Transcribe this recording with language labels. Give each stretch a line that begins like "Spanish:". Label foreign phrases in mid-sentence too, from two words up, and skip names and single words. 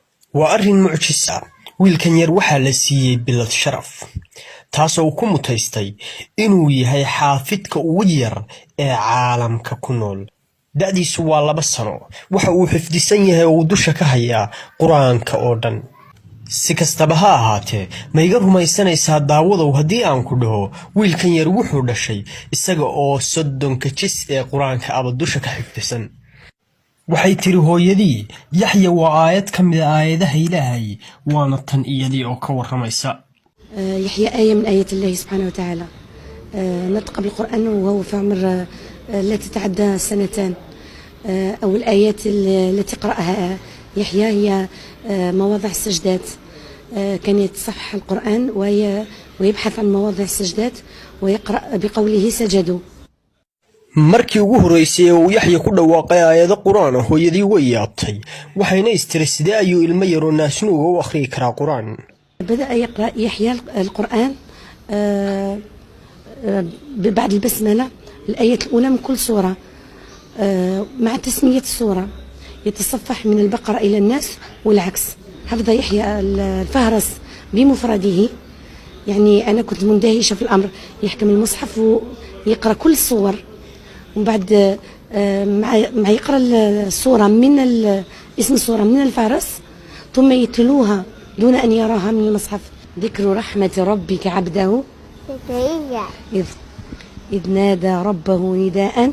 Arabic: وأرن معجزة
Somali: wiilkan yar waxaa la siiyey bilad sharaf taasoo uu ku mutaystay inuu yahay xaafidka ugu yar ee caalamka ku nool da'diisu waa 2 sano waxa uu xifdisan yahay oo dusha ka haya quraanka oo dhan si kastaba ha ahaatee ma iga rumaysanaysaa daawadow haddii aan ku dhaho wiilkan yar wuxuu dhashay isaga oo 30 jis ee quraanka aba dusha ka xifdisan waxay tiri hooyadii yaxya waa aayad ka mid ah aayadaha ilaahay waana tan iyadii oo ka waramaysa
Arabic: يحيى آية من آيات الله سبحانه وتعالى نطق بالقرآن وهو في عمر لا تتعدى 2 سنين أو الآيات التي قرأها يحيى هي مواضع السجدات كان يتصفح القرآن ويبحث عن مواضع السجدات ويقرأ بقوله سجدوا
Somali: markii ugu horeysay uu yaxya ku dhawaaqay aayado quraan ah hooyadii way yaabtay waxayna istirsidee ayuu ilmo yar oo naasnuuga u akhriyi karaa quraan
Arabic: بدأ يقرأ يحيى القرآن بعد البسملة الآية الأولى من كل سورة مع تسمية السورة يتصفح من البقرة إلى الناس والعكس حفظ يحيى الفهرس بمفرده يعني أنا كنت مندهشة في الأمر يحكم المصحف ويقرأ كل الصور ومن بعد مع يقرأ الصورة من اسم الصورة من الفهرس ثم يتلوها دون أن يراها من المصحف ذكر رحمة ربك عبده إذ نادى ربه نداء